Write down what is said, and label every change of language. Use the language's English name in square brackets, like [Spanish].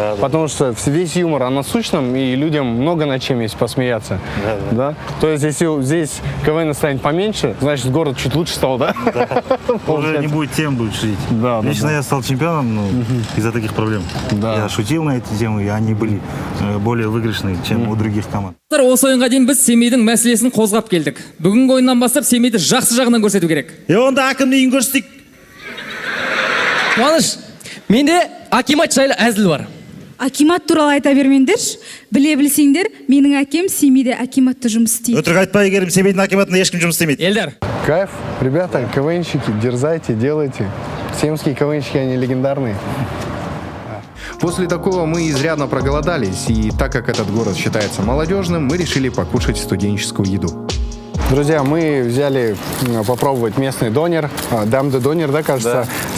[Russian] Потому что весь юмор о насущном, и людям много над чем есть посмеяться. Да? То есть если здесь КВН станет поменьше, значит город чуть лучше стал, да? Уже не будет тем, будет шутить. Лично я стал чемпионом из-за таких проблем. Я шутил на эти темы, и они были более выигрышные, чем у других команд. [Kazakh] Осы ойынға дейін біз семейдің мәселесін қозғап келдік. Бүгінгі ойыннан бастап семейді жақсы жағынан көрсету керек. Онда әкімнің үйін көрсетейік. Қуаныш, менде акимат жайлы әзіл бар. Акимат туралы айта бермеңдерші. Біле білсеңдер, менің әкем семейде акиматта жұмыс істейді. Өтірік айтпай керім, семейдің акиматында ешкім жұмыс істемейді. Эльдар. [Russian] Кайф. Ребята, КВНщики, дерзайте, делайте. Семские КВНщики, они легендарные. После такого мы изрядно проголодались, и так как этот город считается молодежным, мы решили покушать студенческую еду. Друзья, мы взяли попробовать местный донер, Дамды донер, да, кажется. Да.